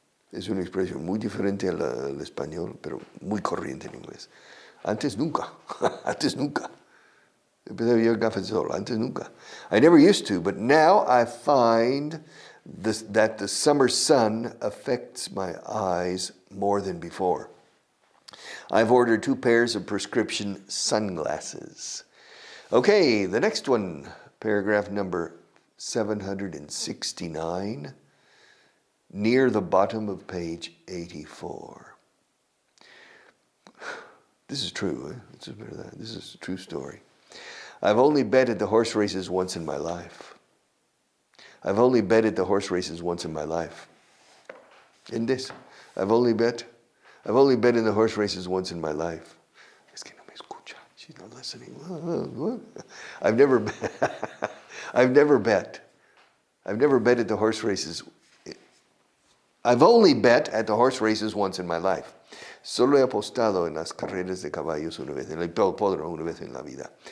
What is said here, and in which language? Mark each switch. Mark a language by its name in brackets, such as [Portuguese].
[Spanish] Es una expresión muy diferente al español, pero muy corriente en inglés. Antes nunca. Antes nunca. Empecé a vivir gafas de sol. Antes nunca. [English] I never used to, but now I find that the summer sun affects my eyes more than before. I've ordered 2 pairs of prescription sunglasses. Okay, the next one, paragraph number 769, near the bottom of page 84. This is true. This is a true story. I've only betted the horse races once in my life. I've only betted the horse races once in my life. In this, I've only bet in the horse races once in my life. [Spanish] Es que no me escucha. [English] She's not listening. I've never bet at the horse races. I've only bet at the horse races once in my life. [Spanish] Solo he apostado en las carreras de caballos una vez, en el hipódromo una vez en la vida.